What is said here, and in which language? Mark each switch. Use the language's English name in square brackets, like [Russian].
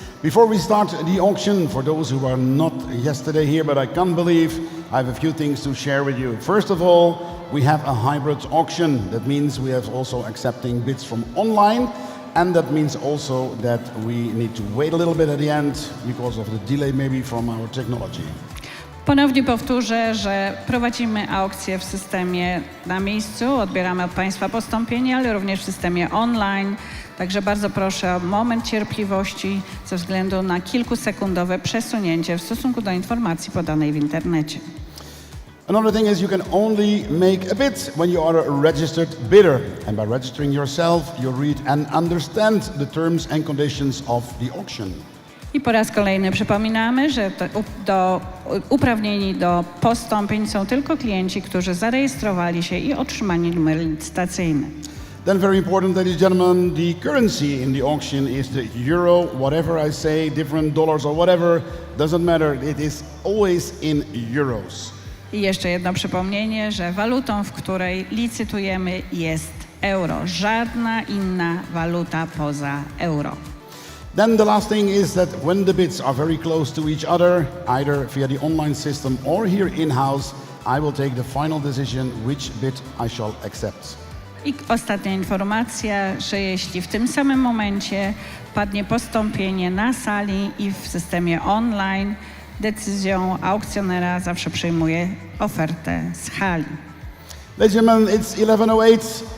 [English] Before we start the auction, for those who are not yesterday here, but I can't believe, I have a few things to share with you. First of all, we have a hybrid auction. That means we have also accepting bids from online, and that means also that we need to wait a little bit at the end because of the delay maybe from our technology. [Polish] Ponownie powtórzę, że prowadzimy aukcję w systemie na miejscu, odbieramy od Państwa postąpienie, ale również w systemie online. Także bardzo proszę o moment cierpliwości ze względu na kilkusekundowe przesunięcie w stosunku do informacji podanej w internecie. [English] Another thing is you can only make a bid when you are a registered bidder. And by registering yourself, you read and understand the terms and conditions of the auction. [Polish] I po raz kolejny przypominamy, że uprawnieni do postąpień są tylko klienci, którzy zarejestrowali się i otrzymali numer licytacyjny. [English] Then very important, ladies and gentlemen, the currency in the auction is the euro. Whatever I say, different dollars or whatever, doesn't matter. It is always in euros. [Polish] I jeszcze jedno przypomnienie, że walutą, w której licytujemy, jest euro. Żadna inna waluta poza euro. [English] Then the last thing is that when the bids are very close to each other, either via the online system or here in-house, I will take the final decision which bid I shall accept. [Polish] I ostatnia informacja, że jeśli w tym samym momencie padnie postąpienie na sali i w systemie online, decyzją aukcjonera zawsze przyjmuje ofertę z hali. [English] Ladies and gentlemen, it's 11:08.